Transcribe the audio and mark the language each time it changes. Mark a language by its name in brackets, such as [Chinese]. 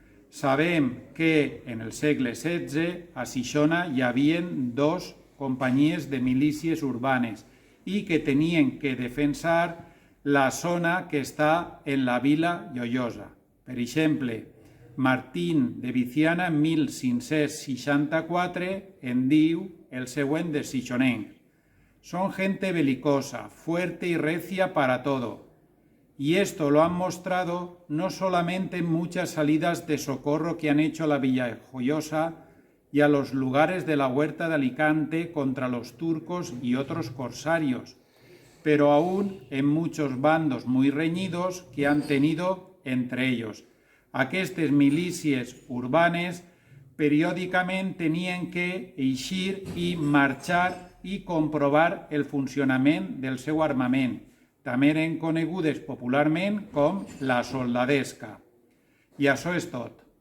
[Catalan] Sabem que en el segle XVI a Xixona hi havia 2 companyies de milícies urbanes i que tenien que defensar la zona que està en la Vila Joiosa. Per exemple, Martín de Viciana, en 1564, en diu el següent de xixonencs. [Spanish] Son gente belicosa, fuerte y recia para todo. Y esto lo han mostrado no solamente en muchas salidas de socorro que han hecho a la Villa Joiosa y a los lugares de la Huerta de Alicante contra los turcos y otros corsarios, pero aún en muchos bandos muy reñidos que han tenido entre ellos. [Catalan] Aquestes milícies urbanes periòdicament tenien que eixir i marxar i comprovar el funcionament del seu armament. També eren conegudes popularment com la soldadesca. I això és tot.